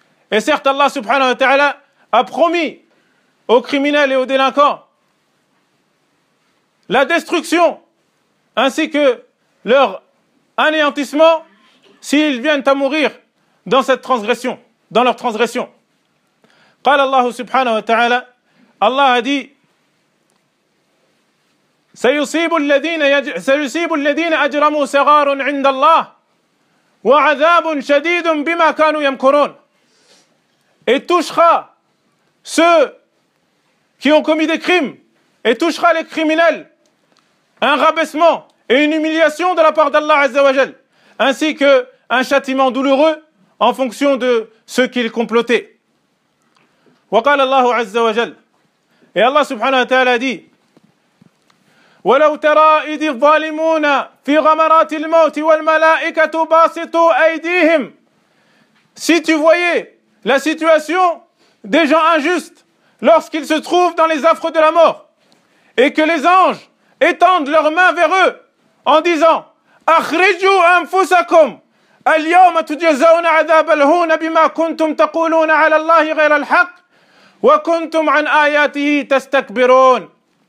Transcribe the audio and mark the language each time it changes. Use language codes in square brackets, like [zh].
[fr] Et certes, Allah subhanahu wa ta'ala a promis aux criminels et aux délinquants la destruction ainsi que leur anéantissement s'ils viennent à mourir dans cette transgression, dans leur transgression. [ar] قال الله سبحانه وتعالى, [fr] Allah a dit, [ar] سيصيب الذين أجرموا صغار عند الله وعذاب شديد بما كانوا يمكرون. [fr] Et touchera ceux qui ont commis des crimes, et touchera les criminels un rabaissement et une humiliation de la part d'Allah Azza wa Jal, ainsi qu'un châtiment douloureux en fonction de ce qu'ils complotaient. [ar] وقال الله عز وجل. [fr] Et Allah subhanahu wa ta'ala dit, [ar] وَلَوْ تَرَى إِذِ الظَّالِمُونَ فِي غَمَرَاتِ الْمَوْتِ وَالْمَلَائِكَةُ بَاسِطُوا أَيْدِيهِمْ. [fr] Si tu voyais la situation des gens injustes lorsqu'ils se trouvent dans les affres de la mort et que les anges étendent leurs mains vers eux en disant [ar] أَخْرِجُوا أَنفُسَكُمْ الْيَوْمَ تُجَزَوْنَ عَذَابَ الْهُونَ بِمَا كُنْتُمْ تَقُولُونَ عَلَى اللَّهِ غَيْرَ الْحَقِّ وَكُنْتُمْ عَنْ آيَاتِهِ تَسْتَكْبِرُونَ.